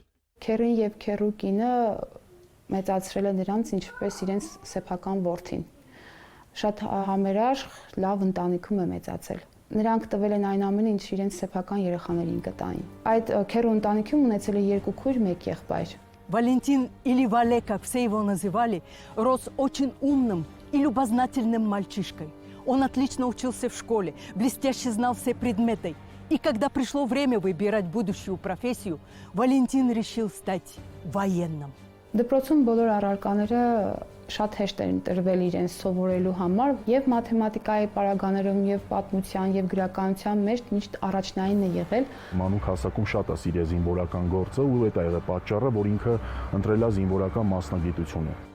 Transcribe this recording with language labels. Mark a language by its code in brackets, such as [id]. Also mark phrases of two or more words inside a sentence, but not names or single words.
[hy] Քերին եւ քերու կինը մեծացրել է նրանց ինչպես իրենց սեփական որդին։ Շատ համերաշխ, լավ ընտանիքում է մեծացել։ Նրանք տվել են այն ամենը, ինչ իրենց сепական երեխաներին կտային։ Այդ քերու ընտանիքում ունեցել է 2 քույր, 1 եղբայր։ [ru] Валентин, или Вале, как все его называли, рос очень умным и любознательным мальчишкой. Он отлично учился в школе, блестяще знал все предметы. И когда пришло время выбирать будущую профессию, Валентин решил стать военным. [hy] Դպրոցում բոլոր առարկաները շատ հեշտ էին տրվել իրենց սովորելու համար, եւ մաթեմատիկայի պարագաներում, եւ պատմության, եւ գրականության մեջ միշտ առաջնային է եղել։ Մանուկ հասակում շատ է սիրել զինվորական գործը ու դա եղել պատճառը, որ ինքը ընտրել է զինվորական մասնագիտությունը։